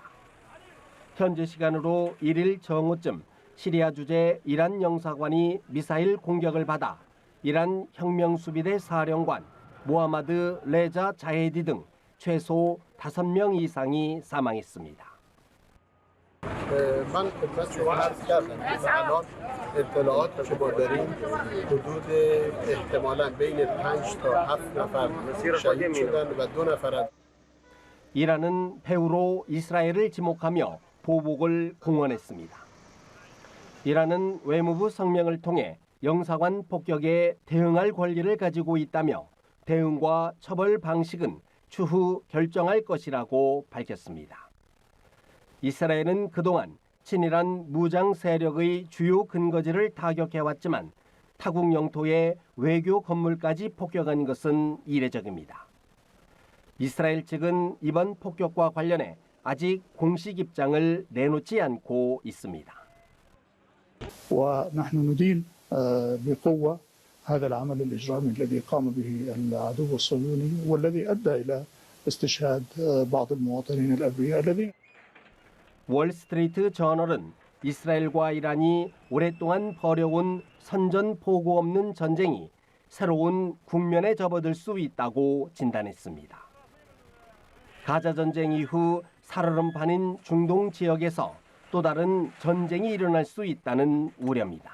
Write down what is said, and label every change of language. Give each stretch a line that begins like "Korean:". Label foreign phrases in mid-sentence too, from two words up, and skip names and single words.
Korean: 현지 시간으로 1일 정오쯤 시리아 주재 이란 영사관이 미사일 공격을 받아 이란 혁명수비대 사령관 모하마드 레자 자헤디 등 최소 5명 이상이 사망했습니다.
Persian: من عرض کردم که الان اطلاعات که ما داریم حدود احتمالاً بین 5 تا 7 نفر شهید شدن و 2 نفر
Korean: 이란은 배후로 이스라엘을 지목하며 보복을 공언했습니다. 이란은 외무부 성명을 통해 영사관 폭격에 대응할 권리를 가지고 있다며 대응과 처벌 방식은 추후 결정할 것이라고 밝혔습니다. 이스라엘은 그동안 친이란 무장 세력의 주요 근거지를 타격해왔지만 타국 영토의 외교 건물까지 폭격한 것은 이례적입니다. 이스라엘 측은 이번 폭격과 관련해 아직 공식 입장을 내놓지 않고 있습니다.
Arabic: ونحن ندين بقوة هذا العمل الإجرامي الذي قام به العدو الصهيوني والذي أدى إلى استشهاد بعض المواطنين الأبرياء الذين
Korean: 월스트리트 저널은 이스라엘과 이란이 오랫동안 벌여온 선전포고 없는 전쟁이 새로운 국면에 접어들 수 있다고 진단했습니다. 가자 전쟁 이후 살얼음판인 중동 지역에서 또 다른 전쟁이 일어날 수 있다는 우려입니다.